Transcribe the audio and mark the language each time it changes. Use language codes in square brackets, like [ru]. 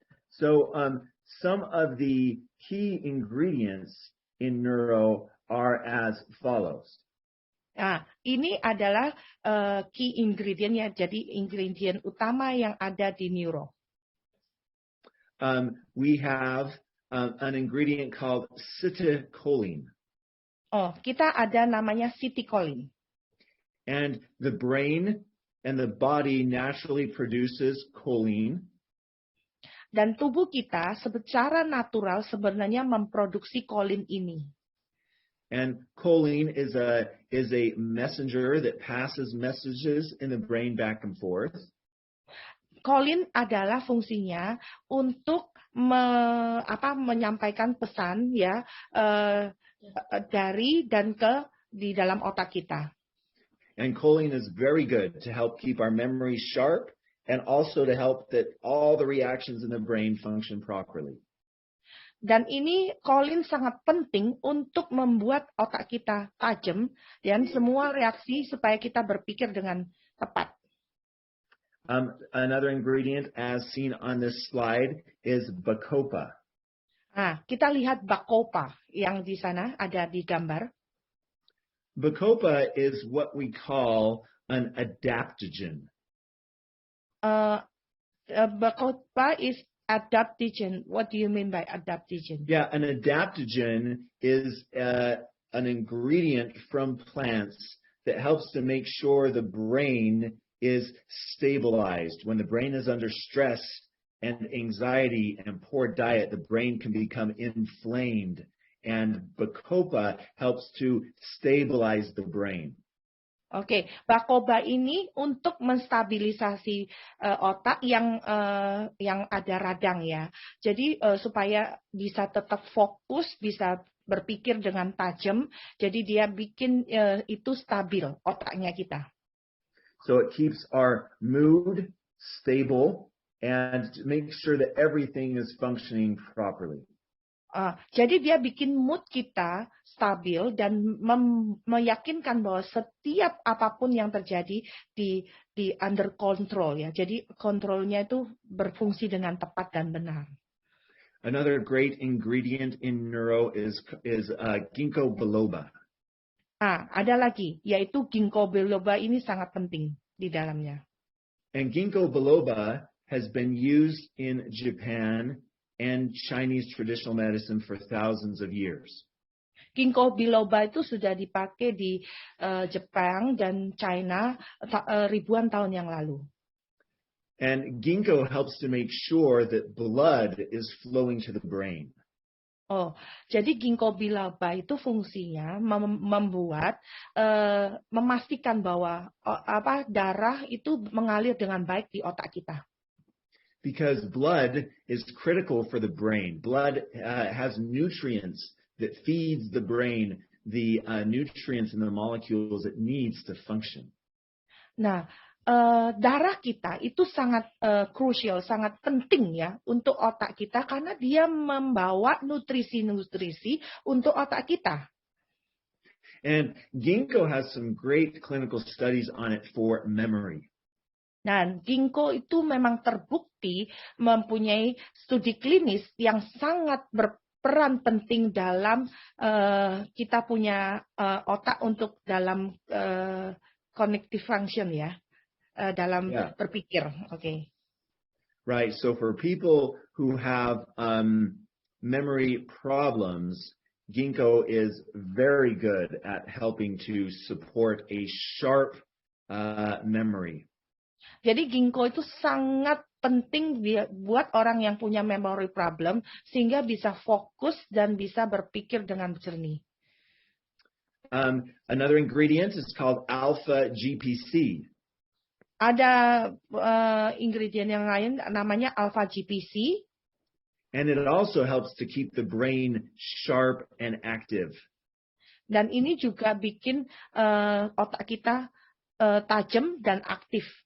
[en] So some of the key ingredients in neuro are as follows. [id] Nah, ini adalah key ingredient-nya, jadi ingredient utama yang ada di neuro. [en] We have an ingredient called acetylcholine. [id] Oh, kita ada namanya acetylcholine. [en] And the brain and the body naturally produces choline. [id] Dan tubuh kita secara natural sebenarnya memproduksi choline ini. [en] And choline is a messenger that passes messages in the brain back and forth. [id] Choline adalah fungsinya untuk menyampaikan pesan ya dari dan ke di dalam otak kita. [en] And choline is very good to help keep our memory sharp and also to help that all the reactions in the brain function properly. [id] Dan ini choline sangat penting untuk membuat otak kita tajam dan semua reaksi supaya kita berpikir dengan tepat. [en] Another ingredient as seen on this slide is Betapa. [id] Nah, kita lihat Betapa yang di sana ada di gambar. [en] Betapa is what we call an adaptogen. Betapa is adaptogen. What do you mean by adaptogen? Yeah, an adaptogen is an ingredient from plants that helps to make sure the brain is stabilized. When the brain is under stress and anxiety and poor diet, the brain can become inflamed. And Betapa helps to stabilize the brain. [id] Oke, Betapa ini untuk menstabilisasi otak yang ada radang ya. Jadi supaya bisa tetap fokus, bisa berpikir dengan tajam. Jadi dia bikin itu stabil otaknya kita. [en] So it keeps our mood stable and makes sure that everything is functioning properly. [id] Jadi dia bikin mood kita stabil dan meyakinkan bahwa setiap apapun yang terjadi di [en] under control [id] ya. Jadi kontrolnya itu berfungsi dengan tepat dan benar. [en] Another great ingredient in neuro is ginkgo biloba. [id] Ada lagi yaitu ginkgo biloba ini sangat penting di dalamnya. [en] And ginkgo biloba has been used in Japan and Chinese traditional medicine for thousands of years. [id] Ginkgo biloba itu sudah dipakai di Jepang dan China ribuan tahun yang lalu. [en] And ginkgo helps to make sure that blood is flowing to the brain. [id] Jadi ginkgo biloba itu fungsinya membuat memastikan bahwa darah itu mengalir dengan baik di otak kita. [en] Because blood is critical for the brain. Blood has nutrients that feeds the brain the nutrients and the molecules it needs to function. [id] Nah, darah kita itu sangat crucial, sangat penting ya untuk otak kita karena dia membawa nutrisi-nutrisi untuk otak kita. [en] And ginkgo has some great clinical studies on it for memory. [id] Dan ginkgo itu memang terbukti mempunyai studi klinis yang sangat berperan penting dalam kita punya otak untuk dalam [en] cognitive function [id] ya, dalam berpikir. Okay. [en] Right. So for people who have memory problems, ginkgo is very good at helping to support a sharp memory. [id] Jadi ginkgo itu sangat penting buat orang yang punya [en] memory problem [id] sehingga bisa fokus dan bisa berpikir dengan jernih. [en] Another ingredient is called alpha GPC. [id] Ada ingredient yang lain namanya alpha GPC. [en] And it also helps to keep the brain sharp and active. [id] Dan ini juga bikin otak kita tajam dan aktif.